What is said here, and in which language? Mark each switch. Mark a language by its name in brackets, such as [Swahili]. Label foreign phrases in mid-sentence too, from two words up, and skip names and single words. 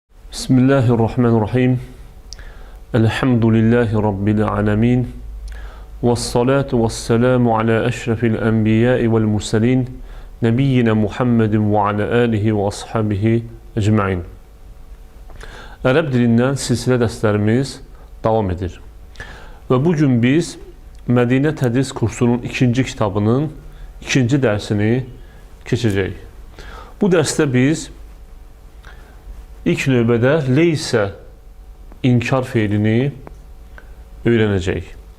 [Arabic] بسم الله الرحمن الرحيم. الحمد لله رب العالمين. والصلاة والسلام على أشرف الأنبياء والمرسلين. نبينا محمد وعلى آله وأصحابه أجمعين. [Azerbaijani] Ərəb dilindən silsilə dərslərimiz davam edir. Və bugün biz Mədinə Tədris kursunun ikinci kitabının ikinci dərsini keçəcəyik. Bu dərsdə biz ilk növbədə leysə inkar feilini öyrənəcəyik.